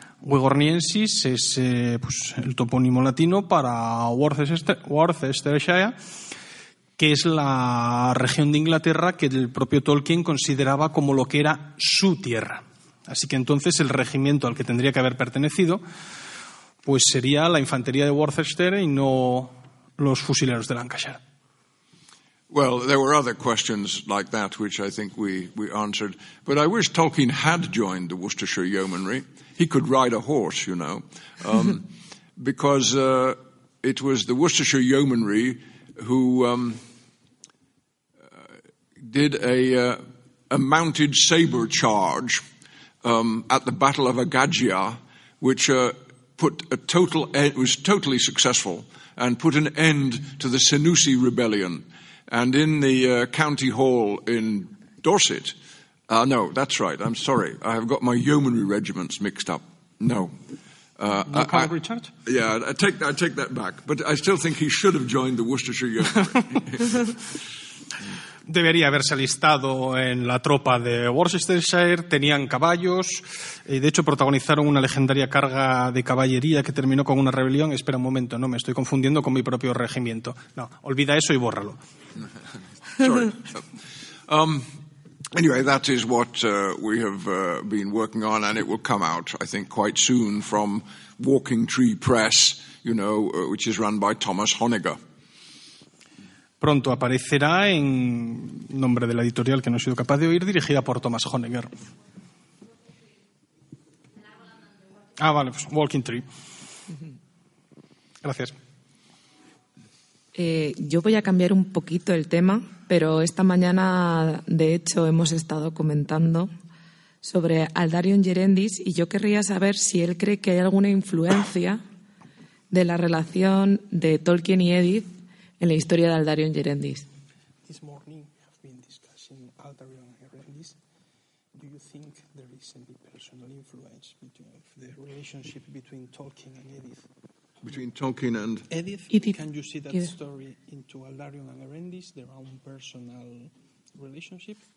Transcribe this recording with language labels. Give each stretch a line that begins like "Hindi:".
Spanish: Wigorniensis es pues el topónimo latino para Worcestershire, que es la región de Inglaterra que el propio Tolkien consideraba como lo que era su tierra. Así que entonces el regimiento al que tendría que haber pertenecido pues sería la infantería de Worcester y no los fusileros de Lancashire.
English: Well, there were other questions like that which I think we answered, but I wish Tolkien had joined the Worcestershire Yeomanry. He could ride a horse, you know. because it was the Worcestershire Yeomanry who did a mounted saber charge at the Battle of Agagia, which put a total end, was totally successful and put an end to the Senussi rebellion. And in the county hall in Dorset, no, that's right. I'm sorry. I have got my yeomanry regiments mixed up. No. I take that back. But I still think he should have joined the Worcestershire Yeomanry.
Spanish: Debería haberse alistado en la tropa de Worcestershire. Tenían caballos. De hecho, protagonizaron una legendaria carga de caballería que terminó con una rebelión. Espera un momento, no me estoy confundiendo con mi propio regimiento. No, olvida eso y bórralo.
English: Anyway, that is what we have been working on, and it will come out, I think, quite soon from Walking Tree Press, you know, which is run by Thomas Honegger.
Spanish: Pronto aparecerá en nombre de la editorial que no he sido capaz de oír, dirigida por Thomas Honegger. Ah, vale, pues Walking Tree. Gracias. Yo voy a cambiar un poquito el tema, pero esta mañana, de hecho, hemos estado comentando sobre Aldarion Gerendis y yo querría saber si él cree que hay alguna influencia de la relación de Tolkien y Edith en la historia de Aldarion Gerendis.
English: This morning have been discussing Aldarion Gerendis. Do you think there is any personal influence between the relationship between Tolkien and Edith? Between Tolkien and Edith, can you see that Edith story into Aldarion and Gerendis, their own personal relationship?